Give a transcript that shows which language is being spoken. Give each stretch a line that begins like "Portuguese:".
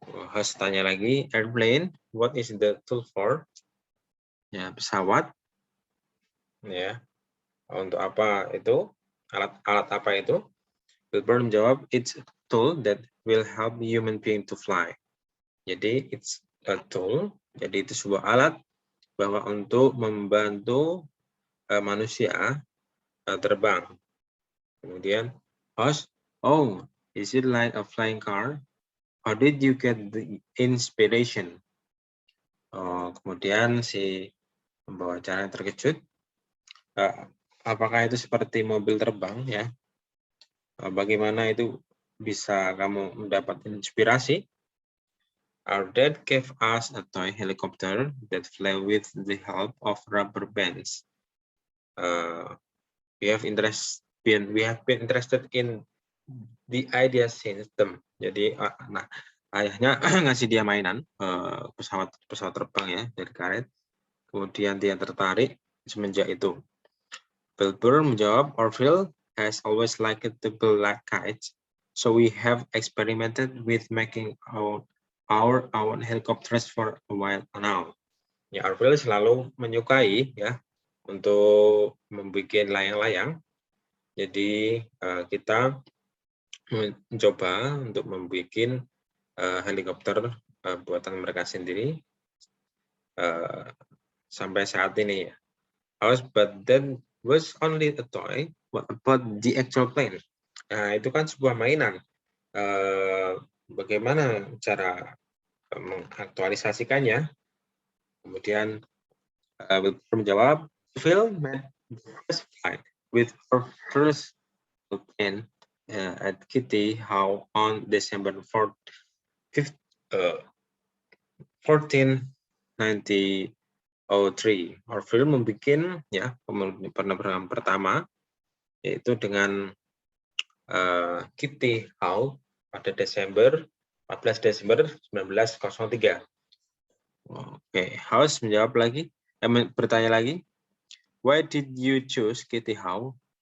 English: Host
Indonesian: tanya lagi,
English: airplane, what is the tool for?
Indonesian: Ya, pesawat. Ya, untuk apa itu? Alat apa itu? Wilbur menjawab,
English: it's a tool that will help human being to fly.
Indonesian: Jadi
English: it's a tool,
Indonesian: jadi itu sebuah alat bahwa untuk membantu manusia terbang.
English: Kemudian host, oh, is it like a flying car? How did you get the inspiration?
Indonesian: Kemudian si pembawa acara terkejut, apakah itu seperti mobil terbang ya? Bagaimana itu bisa kamu mendapat inspirasi?
English: Our dad gave us a toy helicopter that flew with the help of rubber bands. We have been interested in the idea since them.
Indonesian: Jadi, ayahnya ngasih dia mainan pesawat terbang ya dari karet. Kemudian dia tertarik semenjak itu. Wilbur menjawab,
English: Orville has always liked to build like kites, so we have experimented with making our own helicopters for a while now.
Indonesian: Ya, Orville selalu menyukai ya untuk membuat layang-layang. Jadi kita mencoba untuk membuat helikopter buatan mereka sendiri sampai saat ini ya.
English: But that was only a toy. What about the actual plane?
Indonesian: Nah, itu kan sebuah mainan. Bagaimana cara mengaktualisasikannya? Kemudian Wilbur menjawab,
English: Phil made the first flight with our first plane at Kitty Hawk on December 1493.
Indonesian: Orville membuat ya penerbangan pertama yaitu dengan Kitty Hawk pada 14 Desember 1903. Oke, House menjawab lagi, bertanya lagi,
English: why did you choose Kitty Hawk?